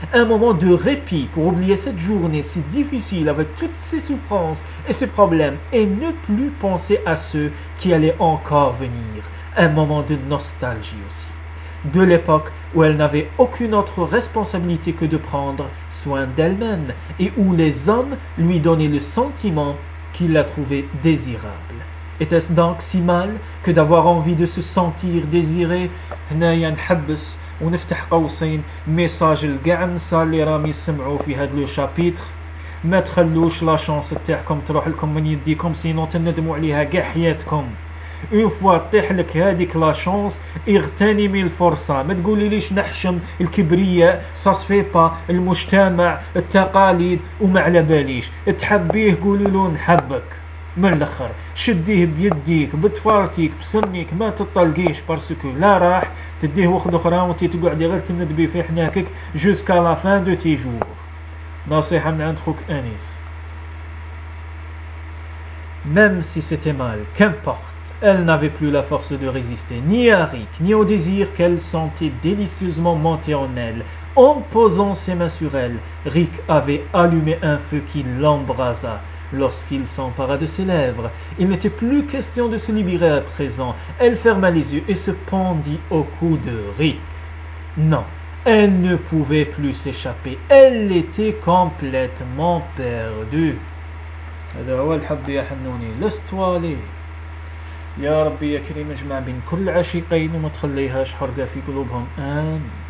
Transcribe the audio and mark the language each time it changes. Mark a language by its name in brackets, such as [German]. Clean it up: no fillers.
[French] Un moment de répit pour oublier cette journée si difficile avec toutes ses souffrances et ses problèmes et ne plus penser à ceux qui allaient encore venir. Un moment de nostalgie aussi. de l'époque où elle n'avait aucune autre responsabilité que de prendre soin d'elle-même et où les hommes lui donnaient le sentiment qu'ils la trouvaient désirable. Était-ce donc si mal que d'avoir envie de se sentir désiré? [Arabic] هنايا نحبس ونفتح قوسين ميساج لكاع النساء اللي راهم يسمعوا في هذا [French] لو شابيتر. [Arabic] ما تخلوش [French] لا شانس [Arabic] تاعكم تروح لكم من يديكم [French] سينو [Arabic] تندموا عليها كاع حياتكم. [French] اون فوا [Arabic] طيح لك هذيك [French] لا شانس [Arabic] اغتنمي الفرصه. ما تقولي ليش نحشم الكبرياء [French] ساسفي با [Arabic] المجتمع التقاليد وما على باليش. تحبيه قولي له نحبك من الاخر، شديه بيديك بتفارتيك بسنيك، ما تطلقيش [French] بارسكو [Arabic] لا راح تديه وخد اخرى وانتي تقعدي غير تندبي في حناكك [French] جوسكا لا فان دو تي جور. [Arabic] نصيحه من عند خوك انيس. [French] Même si c'était mal, qu'importe, elle n'avait plus la force de résister ni à Rick, ni au désir qu'elle sentait délicieusement monter en elle. En posant ses mains sur elle, Rick avait allumé un feu qui l'embrasa. Lorsqu'il s'empara de ses lèvres, il n'était plus question de se libérer à présent. Elle ferma les yeux et se pendit au cou de Rick. Non, elle ne pouvait plus s'échapper. Elle était complètement perdue. [Arabic] هذا هو الحب يا حنوني، لست والي. يا ربي يا كريم اجمع بين كل عشيقين وما تخليهاش حرقة في قلوبهم، آمين.